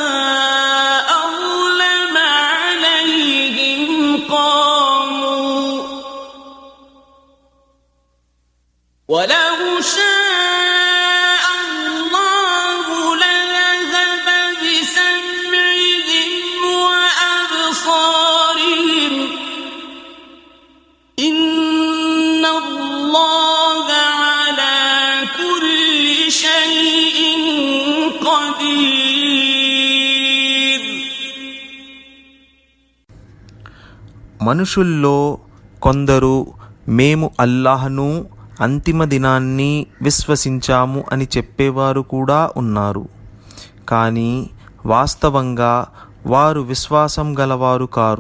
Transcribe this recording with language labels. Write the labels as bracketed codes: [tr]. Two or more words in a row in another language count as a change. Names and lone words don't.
[ar] أظلم عليهم قاموا ولو شاء الله لذهب بسمعهم وأبصارهم إن الله على كل شيء قدير. [te] మనుషుల్లో కొందరు మేము అల్లాహ్ను అంతిమ దినాన్ని విశ్వసించాము అని చెప్పేవారు కూడా ఉన్నారు. కానీ వాస్తవంగా వారు విశ్వాసం గలవారు కారు.